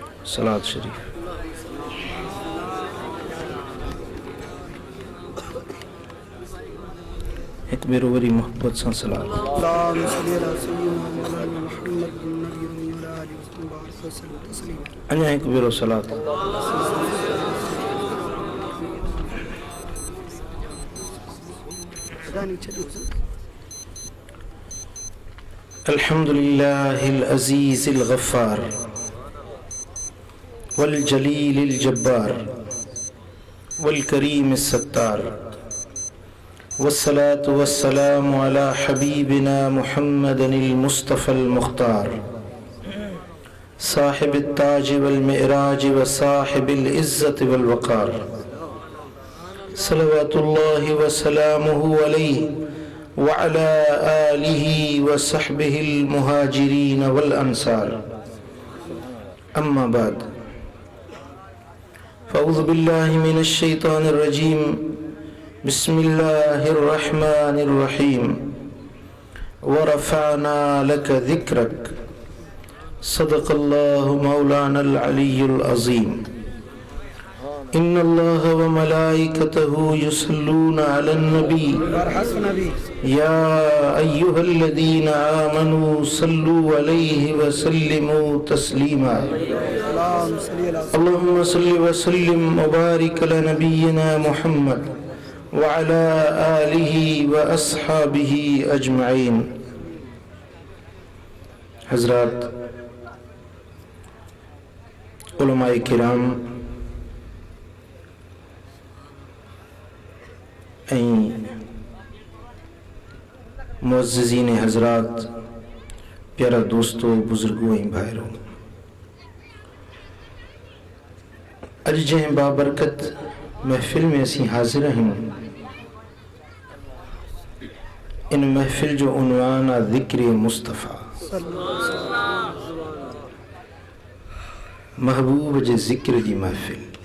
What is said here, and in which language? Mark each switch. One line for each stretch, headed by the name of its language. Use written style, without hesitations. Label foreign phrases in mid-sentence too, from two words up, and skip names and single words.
Sindhi: सलात शरीफ। एक बेरो वरी मोहब्बत सां सलात। अञा एक बेरो सलात।
Arabic: الحمد لله العزيز الغفار والجليل الجبار والكريم الستار والصلاة والسلام على حبيبنا محمد المصطفى المختار صاحب التاج والمعراج وصاحب العزة والوقار صلى الله وسلامه عليه وعلى آله وصحبه المهاجرين والأنصار. أما بعد فأعوذ بالله من الشيطان الرجيم. بسم الله الرحمن الرحيم. ورفعنا لك ذكرك. صدق الله مولانا العلي العظيم. إن الله وملائكته يصلون على النبي يا أيها الذين آمنوا صلوا عليه وسلموا تسليما. اللهم صل وسلم وبارك على نبينا محمد وعلى آله وأصحابه أجمعين.
Sindhi: हज़रात, उलमाए किराम मुअज़्ज़िज़ीन हज़रात, प्यारा दोस्तों, बुजुर्गों ऐं भाइरों, अज जंहिं बाबरकत महफ़िल में असीं हाज़िर आहियूं, इन महफ़िल जो उन्वान आहे ज़िक्र मुस्तफ़ा। महबूब जे ज़िक्र जी महफ़िल।